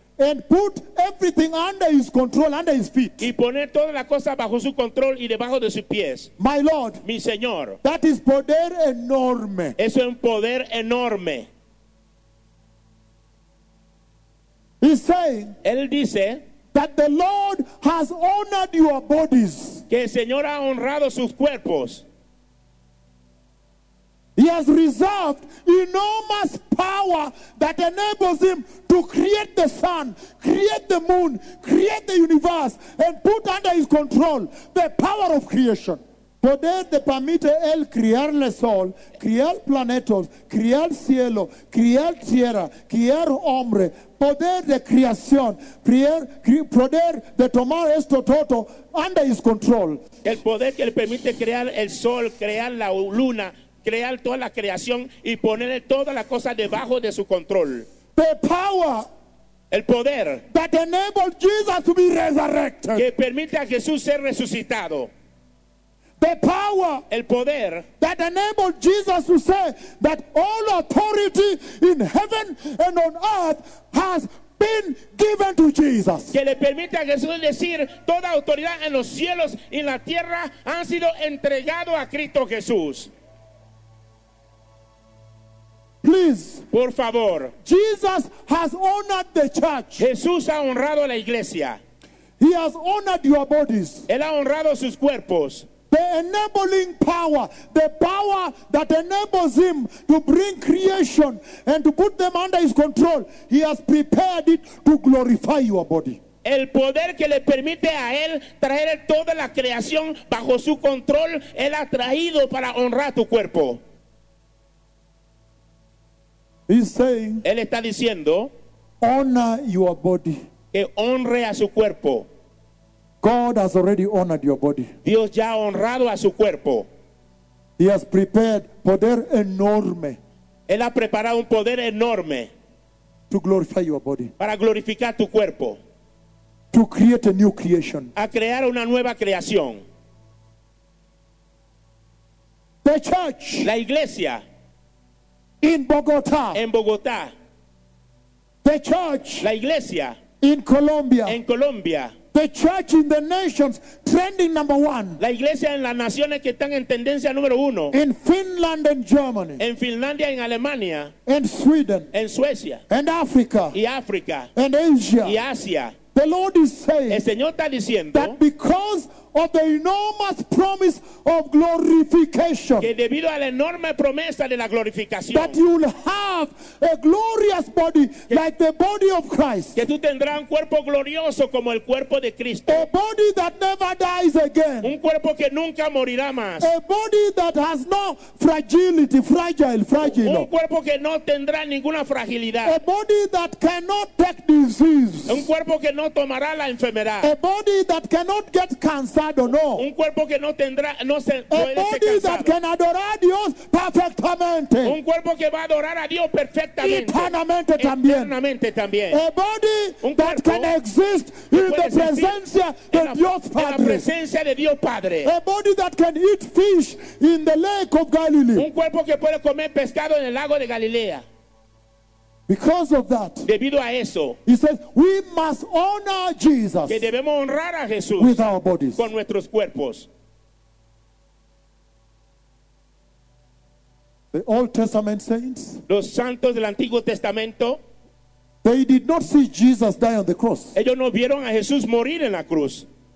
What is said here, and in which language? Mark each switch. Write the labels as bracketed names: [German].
[English] and put everything under his control, under his feet. [Spanish] Y poner toda la cosa bajo su control y debajo de sus pies. [English] My Lord, [Spanish] mi Señor, [English] that is [Spanish] poder enorme. Eso es un poder enorme. [English] He's saying, [Spanish] él dice, [English] that the Lord has honored your bodies. [Spanish] Que el Señor ha honrado sus cuerpos. [English] He has reserved enormous power that enables him to create the sun, create the moon, create the universe, and put under his control the power of creation. [Spanish] Poder de permite él crear el sol, crear planetas, crear cielo, crear tierra, crear hombre. Poder de creación, poder de tomar esto todo [English] under his control. [Spanish] El poder que le permite crear el sol, crear la luna, crear toda la creación y ponerle toda la cosa debajo de su control. [English] The power, [Spanish] el poder [English] that enabled Jesus to be resurrected, [Spanish] que permite a Jesús ser resucitado. [English] The power, [Spanish] el poder [English] that enabled Jesus to say that all authority in heaven and on earth has been given to Jesus, [Spanish] que le permite a Jesús decir toda autoridad en los cielos y en la tierra han sido entregado a Cristo Jesús. [English] Please, [Spanish] por favor. [English] Jesus has honored the church. [Spanish] Jesús ha honrado a la iglesia. [English] He has honored your bodies. [Spanish] Él ha honrado sus cuerpos. [English] The enabling power, the power that enables him to bring creation and to put them under his control, he has prepared it to glorify your body. [Spanish] El poder que le permite a él traer toda la creación bajo su control, él ha traído para honrar tu cuerpo. [English] He's saying, [Spanish] él está diciendo, [English] honor your body. [Spanish] Que honre a su cuerpo. [English] God has already honored your body. [Spanish] Dios ya ha honrado a su cuerpo. [English] He has prepared [Spanish] poder enorme. Él ha preparado un poder enorme. [English] To glorify your body. [Spanish] Para glorificar tu cuerpo. [English] To create a new creation. [Spanish] A crear una nueva creación. [English] The church. [Spanish] La iglesia. [English] In Bogotá, [Spanish] en Bogotá, [English] the church, [Spanish] la iglesia, [English] in Colombia, [Spanish] en Colombia, [English] the church in the nations trending number one, [Spanish] la iglesia en las naciones que están en tendencia número uno, [English] in Finland and Germany, [Spanish] en Finlandia, en Alemania, [English] and Sweden, [Spanish] en Suecia, [English] and Africa, [Spanish] y África, [English] and Asia, [Spanish] y Asia. [English] The Lord is saying, [Spanish] el Señor está diciendo, [English] that because of the enormous promise of glorification, [Spanish] que debido a la enorme promesa de la glorificación, [English] that you will have a glorious body, que, like the body of Christ, [Spanish] que tú tendrás un cuerpo glorioso como el cuerpo de Cristo, [English] a body that never dies again, [Spanish] un cuerpo que nunca morirá más, [English] a body that has no fragility, fragile, [Spanish] un cuerpo que no tendrá ninguna fragilidad, [English] a body that cannot take disease, [Spanish] un cuerpo que no tomará la enfermedad, [English] a body that cannot get cancer. [Spanish] Un cuerpo que no tendrá, no se [English] a body that can adore Dios perfectamente. [Spanish] Un cuerpo que va a adorar a Dios perfectamente. Eternamente también. Eternamente también. [English] A body that can exist in the [Spanish] presencia de Dios Padre. En la presencia de Dios Padre. [English] A body that can eat fish in the lake of Galilee. [Spanish] Un cuerpo que puede comer pescado en el lago de Galilea. [English] Because of that, [Spanish] debido a eso, [English] he says, we must honor Jesus, [Spanish] que debemos honrar a Jesús, [English] with our bodies, [Spanish] con nuestros cuerpos. [English] The Old Testament saints, [Spanish] los santos del Antiguo Testamento, [English] they did not see Jesus die on the cross. [Spanish] Ellos no vieron a Jesús morir en la cruz.